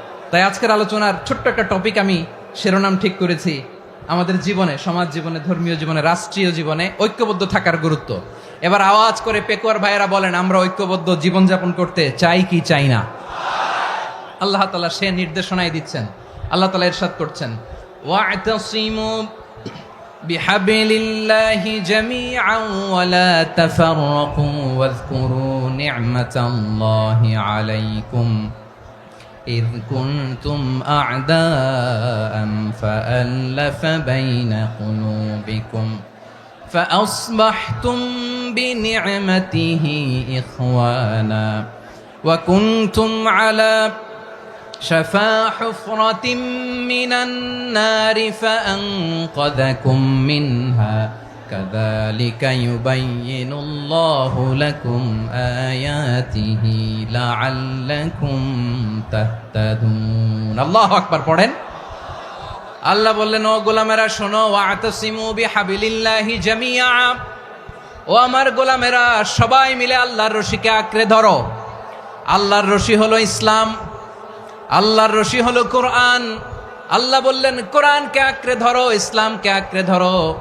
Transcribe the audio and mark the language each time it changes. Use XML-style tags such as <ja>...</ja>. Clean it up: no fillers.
<bn>তাই আজকের আলোচনার ছোট্ট একটা টপিক আমি শিরোনাম ঠিক করেছি, আমাদের জীবনে, সমাজ জীবনে, ধর্মীয় জীবনে, রাষ্ট্রীয় জীবনে ঐক্যবদ্ধ থাকার গুরুত্ব। এবার আওয়াজ করে পেকুয়ার ভাইয়েরা বলেন, আমরা ঐক্যবদ্ধ জীবনযাপন করতে চাই কি চাই না? আল্লাহ তাআলা সে নির্দেশনাই দিচ্ছেন। আল্লাহ তাআলা ইরশাদ করছেন,</bn> <ar>ওয়া'তাসিমু বিহাবলিল্লাহি জামিআন ওয়া লা তাফাররাকু ওয়াযকুরু নি'মাতাল্লাহি আলাইকুম إذ كنتم أعداء فألف بين قلوبكم فأصبحتم بنعمته إخوانا وكنتم على شفا حفرة من النار فأنقذكم منها كذلك يبين الله لكم آياته لعلكم تهتدون الله أكبر</ar> <bn>পড়েন। আল্লাহ বললেন, ও গোলামেরা শোনো,</bn> <ar>ওয়া'তাসিমু বিহাবলিল্লাহি জামিআ,</ar> <bn>ও আমার গোলামেরা সবাই মিলে আল্লাহর রশিকে আঁকড়ে ধরো। আল্লাহর রশি হলো ইসলাম, আল্লাহর রশি হলো কোরআন। আল্লাহ বললেন, কোরআনকে আঁকড়ে ধরো, ইসলামকে আঁকড়ে ধরো।</bn>